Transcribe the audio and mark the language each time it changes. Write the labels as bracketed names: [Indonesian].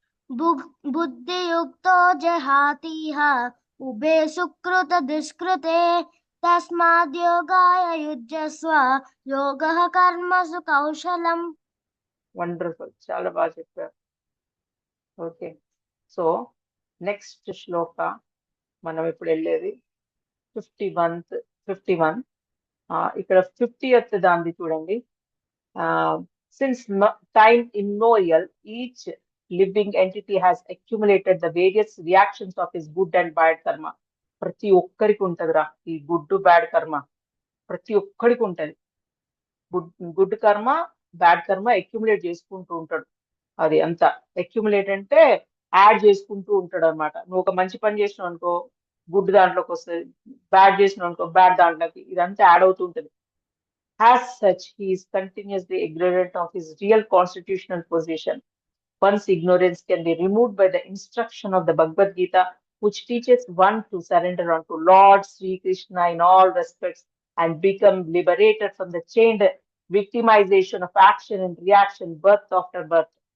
[Sanskrit] बुद्धियुक्तो जहातीह उभे सुकृत दुष्कृते तस्माद् योगाय युज्यस्व योगः कर्मसु कौशलम्. [Telugu] వండర్ఫుల్, చాలా బాగా చెప్పారు. ఓకే. సో నెక్స్ట్ శ్లోక మనం ఇప్పుడు వెళ్ళేది 51. ఇక్కడ 50th దాన్ని చూడండి. [English] Since time immemorial each living entity has accumulated the various reactions of his good and bad karma. [Telugu] ప్రతి ఒక్కరికి ఉంటదిరా ఈ గుడ్ బ్యాడ్ కర్మ, ప్రతి ఒక్కరికి ఉంటది. గుడ్ కర్మ బ్యాడ్ కర్మ అక్యుములేట్ చేసుకుంటూ ఉంటాడు. అది అంతా అక్యుములేట్ అంటే యాడ్ చేసుకుంటూ ఉంటాడు అనమాట. నువ్వు ఒక మంచి పని చేసినావు అనుకో, గుడ్ దాంట్లోకి వస్తుంది, బ్యాడ్ చేసినావు అనుకో, బ్యాడ్ దాంట్లోకి, ఇదంతా యాడ్ అవుతూ ఉంటుంది. [English] As such, he is continuously ignorant of his real constitutional position. One's ignorance can be removed by the instruction of the Bhagavad Gita, which teaches one to surrender unto Lord Sri Krishna in all respects and become liberated from the chained victimization of action and reaction, birth after birth.